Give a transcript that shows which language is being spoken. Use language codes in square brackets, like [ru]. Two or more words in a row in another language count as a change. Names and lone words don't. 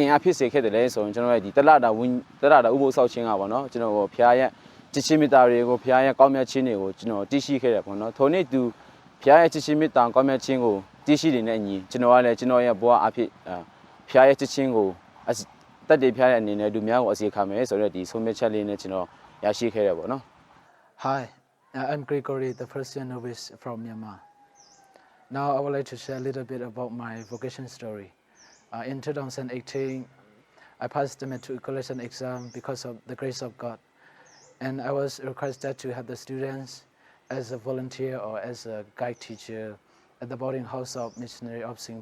[my] င်အားဖြစ်စေခဲ့တယ်လေဆိုရင်ကျွန်တော်ရဲ့ဒီတလတာဥပုသ်ဆောင်ခြင်းကပေါ့နော်ကျွန်တော်ဖျားရဲ့ချစ်ချင်းမေတ္တာတွေကိုဖျားရဲ့ကောင်းမြတ်ခြင်းတွေကိုကျွန်တော်သိရှိခဲ့တယ်ပေါ့နော်ထိုနေ့သူဖျားရဲ့ချစ်ချင်းမေတ္တာကောင်းမြတ်ခြင်းကိုသိရှိနေတဲ့အညီကျွန်တော်ကလည်းကျွန်တော်ရဲ့ဘဝအဖြစ်ဖျားရဲ့ချစ်ချင်းကိုတက်တည်ဖျားရဲ့အနေနဲ့လူများကိုအစီခံမယ်ဆိုတော့ဒီဆုံးဖြတ်ချက်လေးနဲ့ကျွန်တော်ရရှိခဲ့တယ်ပေါ့နော် [en] Hi, I'm Gregory, the first year novice from Myanmar. Now I would like to share a little bit about my vocation story. In 2018, I passed the matriculation exam because of the grace of God. And I was requested to have the students as a volunteer or as a guide teacher at the boarding house of missionary of St.